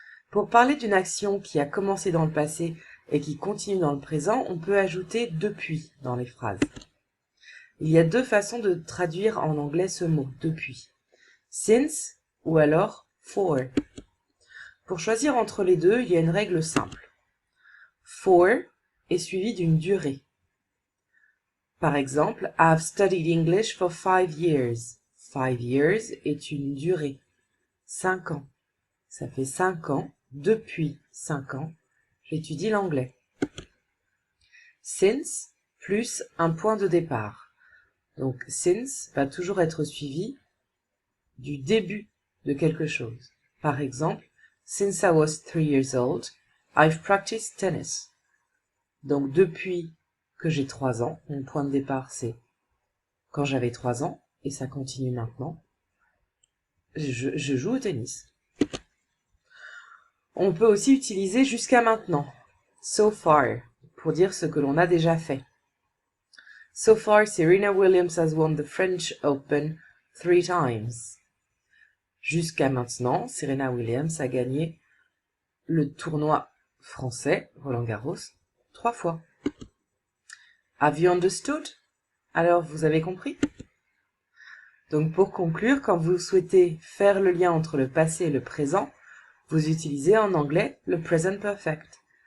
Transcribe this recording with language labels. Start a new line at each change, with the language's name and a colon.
French: Pour parler d'une action qui a commencé dans le passé et qui continue dans le présent, on peut ajouter « depuis » dans les phrases. Il y a deux façons de traduire en anglais ce mot « depuis ». Since ou alors for. Pour choisir entre les deux, il y a une règle simple. For est suivi d'une durée. Par exemple,
English: I've studied English for 5 years. 5 years
French: est une durée. 5 ans. Ça fait 5 ans, depuis 5 ans, j'étudie l'anglais. Since plus un point de départ. Donc since va toujours être suivi du début de quelque chose. Par exemple,
English: since I was 3 years old, I've practiced tennis.
French: Donc depuis que j'ai 3 ans, mon point de départ c'est quand j'avais 3 ans, et ça continue maintenant, je joue au tennis. On peut aussi utiliser jusqu'à maintenant,
English: so far,
French: pour dire ce que l'on a déjà fait.
English: So far, Serena Williams has won the French Open 3 times.
French: Jusqu'à maintenant, Serena Williams a gagné le tournoi français, Roland-Garros, 3 fois.
English: Have you understood?
French: Alors, vous avez compris? Donc, pour conclure, quand vous souhaitez faire le lien entre le passé et le présent, vous utilisez en anglais le present perfect.